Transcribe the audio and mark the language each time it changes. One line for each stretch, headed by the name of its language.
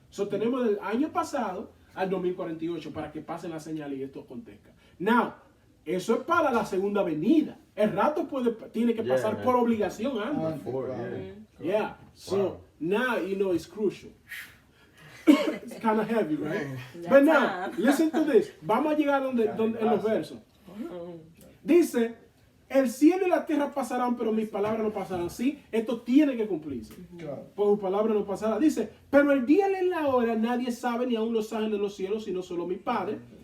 Spanish: So, tenemos del año pasado al 2048 para que pasen las señales y esto acontezca. Now, eso es para la segunda venida. El rapto tiene que pasar por obligación antes.
English: Before, Yeah. So now you know it's crucial. It's kind of heavy, right? But now, listen to this.
Spanish: Vamos a llegar en los versos. Dice, el cielo y la tierra pasarán, pero mis palabras no pasarán. Sí, esto tiene que cumplirse. Por sus palabras no pasará. Dice, pero el día y la hora nadie sabe, ni aun los ángeles de los cielos, sino solo mi Padre.